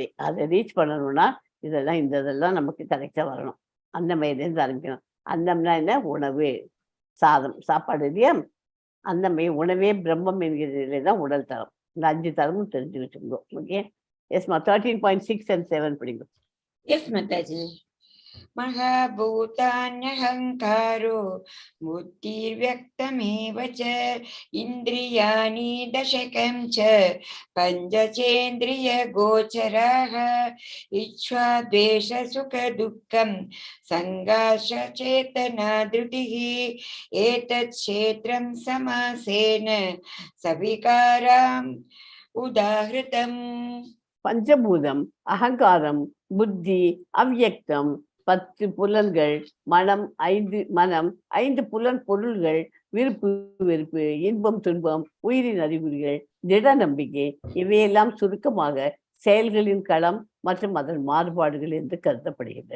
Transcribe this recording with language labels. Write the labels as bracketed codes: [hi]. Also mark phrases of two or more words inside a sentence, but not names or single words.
[ta] அதை ரீச் பண்ணணும்னா இதெல்லாம் நமக்கு கரெக்டா வரணும். அன்னமயிலேருந்து ஆரம்பிக்கணும். அன்னம்னா என்ன? உணவு, சாதம், சாப்பாடு இல்லையா? அன்னமய உணவே பிரம்மம் என்கிற நிலை தான் உடல் தளம். இந்த 5 தளமும் தெரிஞ்சு வச்சுக்கோ. ஓகே, எஸ்மா 13.6 and 7 படிங்க. எஸ் மாதாஜி. [sa] महाभूतान्यहङ्कारो बुद्धिर्व्यक्तमेव च इन्द्रियाणि दशकं च पञ्चचेन्द्रियगोचराः इच्छा द्वेष सुख दुःखं सङ्घर्षचेतना धृतिः एतत् क्षेत्रं समासेन सविकाराम् उदाहृतम्. [ta] பஞ்சபூதம், அகங்காரம், புத்தி, அவ்யக்தம், 10 புலன்கள், மனம் 5 புலன் பொருள்கள், விருப்பு வெறுப்பு, இன்பம் துன்பம், உயிரின் அறிகுறிகள், திட நம்பிக்கை, இவையெல்லாம் சுருக்கமாக செயல்களின் களம் மற்றும் அதன் மாறுபாடுகள் என்று கருதப்படுகின்றன.